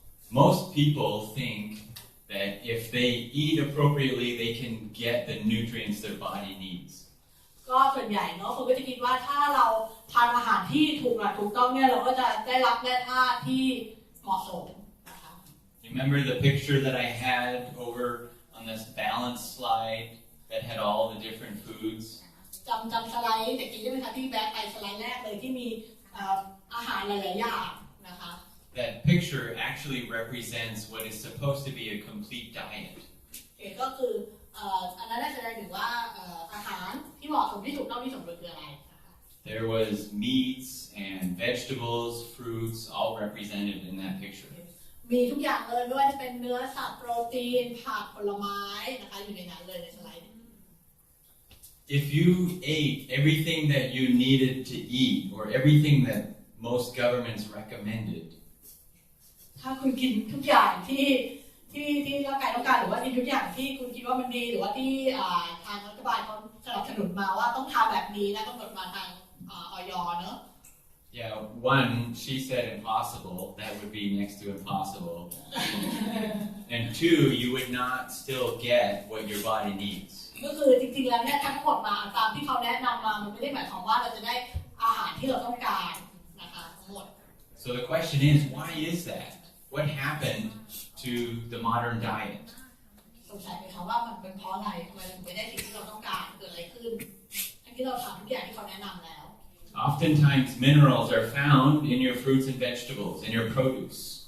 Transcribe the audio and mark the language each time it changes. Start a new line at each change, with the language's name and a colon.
English: Most people think that if they eat appropriately, they can get the nutrients their body needs.
Thai: ก็ส่วนใหญ่เนาะคนก็จะคิดว่าถ้าเราทานอาหารที่ถูกหลักถูกต้องเนี่ยเราก็จะได้รับแร่ธาตุที่เหมาะสมนะคะ
English: Remember the picture that I had over on this balance slide that had all the different foods?
Thai: จำสไลด์แต่กี้ใช่ไหมคะที่แบ็คไปสไลด์แรกเลยที่มีอาหารหลายๆอย่างนะคะ
English: That picture actually represents what is supposed to be a complete diet.
Thai: ก็คืออันนั้นแสดงถึงว่าอาหารที่เหมาะสมที่ถูกต้องที่สมดุลคืออะไรนะคะ
English: There was meats and vegetables, fruits, all represented in that picture.
Thai: มีทุกอย่างเลยไม่ว่าจะเป็นเนื้อสัตว์โปรตีนผักผลไม้นะคะอยู่ในนั้นเลยในสไลด์
English: If you ate everything that you needed to eat, or everything that most governments recommended,
Thai: ถ้าคุณกินทุกอย่างที่ร่างกายต้องการหรือว่ากินทุกอย่างที่คุณคิดว่ามันดีหรือว่าที่ทางรัฐบาลเขาสนับสนุนมาว่าต้องทำแบบนี้และกำหนดมาทางอย. เนอะ
English: yeah, one, she said impossible, that would be next to impossible. And two, you would not still get what your body needs.
Thai: ก็คือจริงๆแล้วเนี่ยทั้งหมดมาตามที่เขาแนะนำมามันไม่ได้หมายความว่าเราจะได้อาหารที่เราต้องการนะคะทั้งหมด
English: So the question is, why is that? What happened to the modern diet?
Thai: สงสัยไหมคะว่ามันเป็นเพราะอะไรทำไมถึงไม่ได้สิ่งที่เราต้องการเกิดอะไรขึ้นทั้งที่เราทำทุกอย่างที่เขาแนะนำแล้ว
English: Oftentimes minerals are found in your fruits and vegetables, in your produce.